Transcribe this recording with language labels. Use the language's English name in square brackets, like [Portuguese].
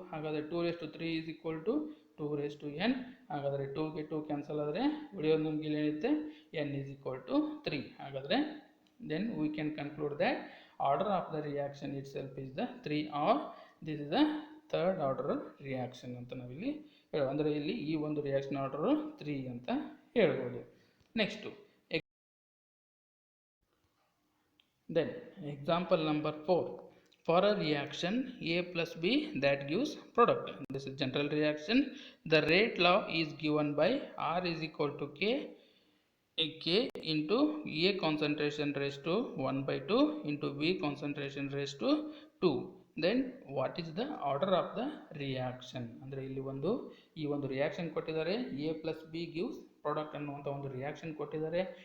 [Kannada] ಹಾಗಾದರೆ 2 raise to 3 is equal to 2 raise to N. ಹಾಗಾದರೆ 2ಗೆ 2 cancel ಆದರೆ ಉಳಿಯೋದು ನಮ್ಗೆ ಇಲ್ಲಿ ಏನಿರುತ್ತೆ ಎನ್ ಈಸ್ ಈಕ್ವಲ್ ಟು 3. [English] ಹಾಗಾದರೆ then we can conclude that order of the reaction itself is the 3 or this is the third order reaction [Kannada] ಅಂತ ನಾವಿಲ್ಲಿ ಅಂದರೆ ಇಲ್ಲಿ ಈ ಒಂದು ರಿಯಾಕ್ಷನ್ ಆರ್ಡರು 3 ಅಂತ ಹೇಳ್ಬೋದು. [English] Next then example number 4. For a reaction A plus B that gives product, this is general reaction. The rate law is given by R is equal to K into A concentration raised to 1 by 2 into B concentration raised to 2. Then what is the order of the reaction? [Kannada] ಅಂದರೆ ಇಲ್ಲಿ ಈ ಒಂದು reaction ಕೊಟ್ಟಿದ್ದಾರೆ A plus B gives product ಅನ್ನುವಂಥ ಒಂದು reaction ಕೊಟ್ಟಿದ್ದಾರೆ.